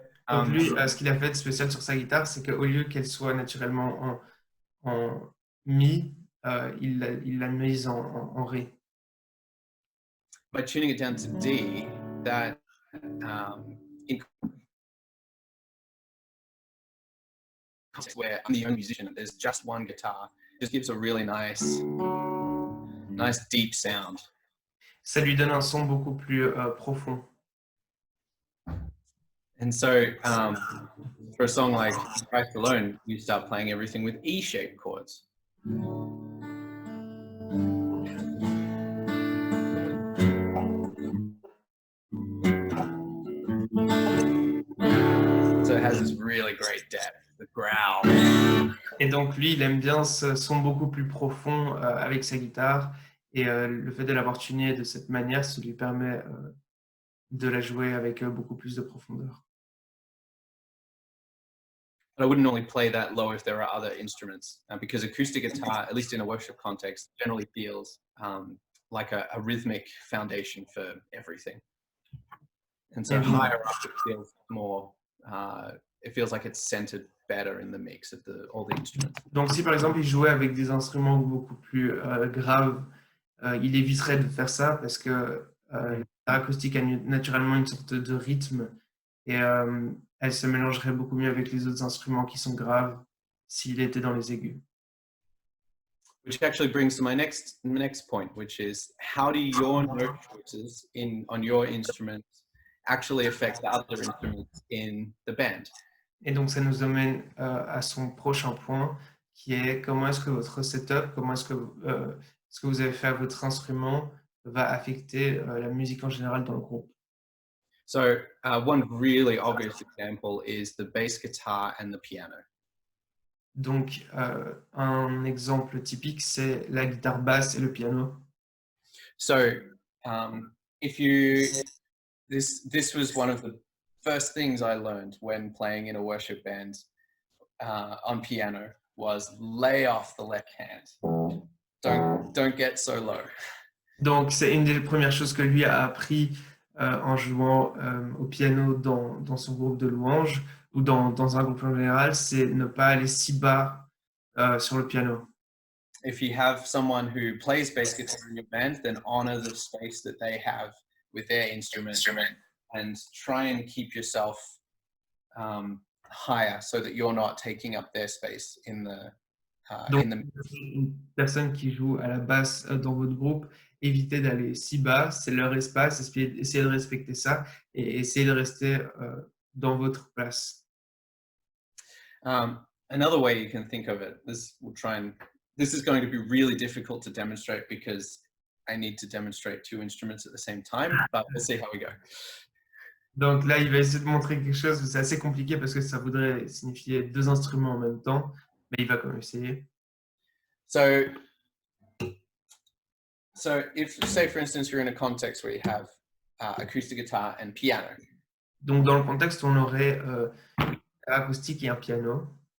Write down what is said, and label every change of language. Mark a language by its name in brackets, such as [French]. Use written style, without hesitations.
[French] Donc lui, ce qu'il a fait de spécial sur sa guitare, c'est qu'au lieu qu'elle soit naturellement en Mi, il l'a mise en Ré. [English] By tuning it down to D, that where I'm the only musician, there's just one guitar, just gives a really nice deep sound. [French] Ça lui donne un son beaucoup plus profond. [English] And so for a song like Christ Alone, you start playing everything with E-shaped chords. So it has this really great depth, the growl. [French] Et donc lui, il aime bien ce son beaucoup plus profond avec sa guitare. Et le fait de l'avoir tuné de cette manière, ça lui permet de la jouer avec beaucoup plus de profondeur. [English] But I wouldn't normally play that low if there are other instruments, because acoustic guitar, at least in a worship context, generally feels like a rhythmic foundation for everything. And so higher up, it feels more, it feels like it's centered better in the mix of all the instruments. [French] Donc si par exemple il jouait avec des instruments beaucoup plus graves, il éviterait de faire ça parce que l'acoustique a naturellement une sorte de rythme et elle se mélangerait beaucoup mieux avec les autres instruments qui sont graves s'il était dans les aigus. [English] Which actually brings to my next point, which is how do your note choices on your instruments actually affect the other instruments in the band? [French] Et donc ça nous amène à son prochain point qui est comment est-ce que votre setup, comment est-ce que ce que vous avez fait à votre instrument va affecter la musique en général dans le groupe. [English] So one really obvious example is the bass guitar and the piano. [French] Donc, un exemple typique, c'est la guitare basse et le piano. [English] So, if you, this was one of the first things I learned when playing in a worship band on piano was lay off the left hand. Don't get so low. [French] Donc, c'est une des premières choses que lui a appris en jouant au piano dans son groupe de louanges ou dans un groupe en général, c'est ne pas aller si bas sur le piano. [English] If you have someone who plays bass guitar in your band, then honor the space that they have with their instrument and try and keep yourself higher so that you're not taking up their space in the [French] Donc, une personne qui joue à la basse dans votre groupe, évitez d'aller si bas, c'est leur espace, essayez de respecter ça et essayez de rester dans votre place. [English] Another way you can think of it, this will try and this is going to be really difficult to demonstrate because I need to demonstrate two instruments at the same time, but we'll see how we go. [French] Donc là, il va essayer de montrer quelque chose, c'est assez compliqué parce que ça voudrait signifier deux instruments en même temps, mais il va quand même essayer. [English] So if, say for instance, you're in a context where you have acoustic guitar and piano. [French] Donc dans le contexte où on aurait une guitare acoustique et un piano,